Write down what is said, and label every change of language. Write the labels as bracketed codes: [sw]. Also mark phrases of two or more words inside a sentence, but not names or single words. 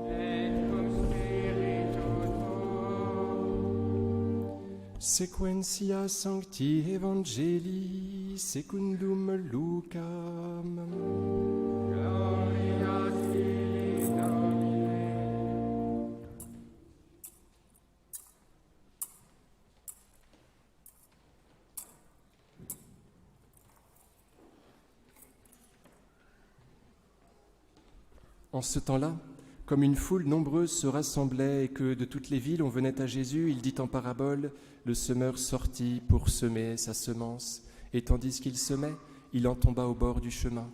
[la] Et cum spiritu tuo. Sequentia Sancti Evangelii secundum Lucam. Gloria a ti, Domine. [fr] En ce temps-là, comme une foule nombreuse se rassemblait et que de toutes les villes on venait à Jésus, il dit en parabole, le semeur sortit pour semer sa semence, et tandis qu'il semait, il en tomba au bord du chemin.